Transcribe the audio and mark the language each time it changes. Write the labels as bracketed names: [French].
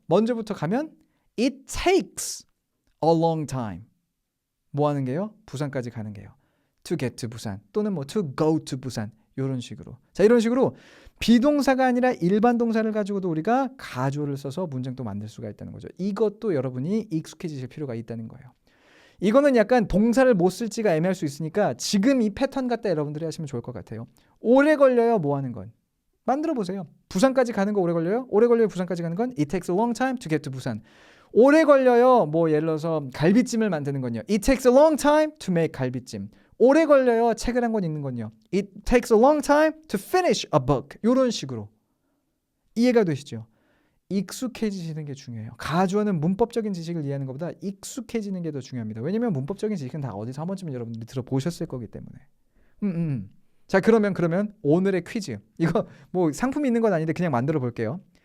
[Korean] 먼저부터 가면 [English] it takes a long time. [Korean] 뭐 하는 게요? 부산까지 가는 게요. [English] to get to 부산 [Korean] 또는 뭐 [English] to go to 부산 이런 식으로. [Korean] 자 이런 식으로 비동사가 아니라 일반 동사를 가지고도 우리가 가조를 써서 문장도 만들 수가 있다는 거죠. 이것도 여러분이 익숙해지실 필요가 있다는 거예요. 이거는 약간 동사를 못 쓸지가 애매할 수 있으니까 지금 이 패턴 갖다 여러분들이 하시면 좋을 것 같아요. 오래 걸려요. 뭐 하는 건. 만들어 보세요. 부산까지 가는 거 오래 걸려요? 오래 걸려요. 부산까지 가는 건 [English] It takes a long time to get to 부산. [Korean] 오래 걸려요. 뭐 예를 들어서 갈비찜을 만드는 건요. [English] It takes a long time to make 갈비찜. [Korean] 오래 걸려요. 책을 한 권 읽는 건요. [English] It takes a long time to finish a book. [Korean] 이런 식으로. 이해가 되시죠? 익숙해지시는 게 중요해요. 가주어는 문법적인 지식을 이해하는 것보다 익숙해지는 게 더 중요합니다. 왜냐면 문법적인 지식은 다 어디서 한 번쯤은 여러분들이 들어보셨을 거기 때문에. 자 그러면 오늘의 퀴즈. 이거 뭐 상품이 있는 건 아닌데 그냥 만들어 볼게요.